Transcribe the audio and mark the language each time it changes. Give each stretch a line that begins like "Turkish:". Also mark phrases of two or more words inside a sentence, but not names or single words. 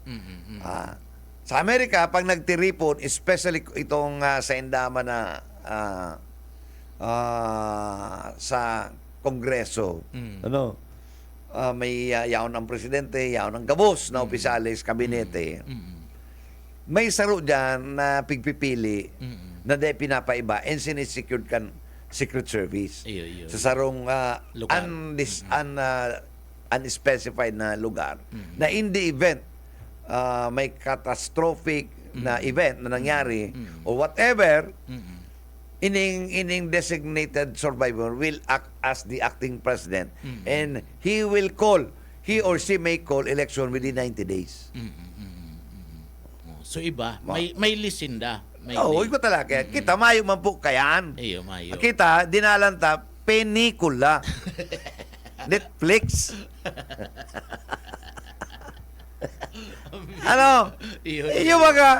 Bikol: Sa Amerika, pag nagtiripon, especially itong sa Indama na sa Kongreso, may yaon ng presidente, yaon ng gabos na opisyalis, kabinete. May saro dyan na pigpipili na di pinapaiba and sinisecured kan Secret Service Iyo. sa sarong Lugar.
English: unspecified
Bikol: na lugar na
English: in the event may catastrophic na event
Bikol: na nangyari
English: or whatever, ining designated survivor will act as the acting president and he or she may call election within 90 days.
Bikol: So iba, may lisinda. Iba talaga. Kita, mayo man po kayan. Iyo, mayo. Kita, dinalanta, penikula. Netflix. Ano? Iyo mga